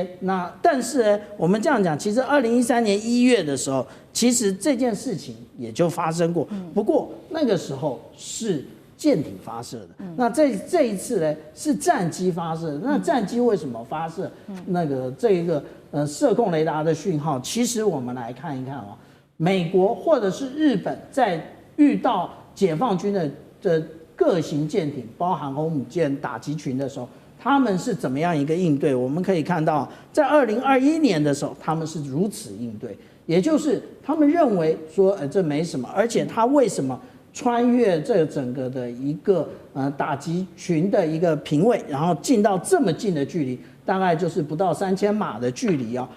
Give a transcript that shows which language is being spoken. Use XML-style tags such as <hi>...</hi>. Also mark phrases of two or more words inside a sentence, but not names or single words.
<zh>那但是呢，我們這樣講，其實2013年1月的時候，其實這件事情也就發生過，不過那個時候是艦艇發射的。那這一次呢，是戰機發射的。那戰機為什麼發射那個這一個射控雷達的訊號？其實我們來看一看哦，美國或者是日本在遇到解放軍的各型艦艇，包含航母艦打擊群的時候，他們是怎麼樣一個應對？我們可以看到，在2021年的時候，他們是如此應對，也就是他們認為說，這沒什麼，而且他為什麼穿越這整個的一個打擊群的一個平位，然後進到這麼近的距離，大概就是不到3000碼的距離啊。</zh>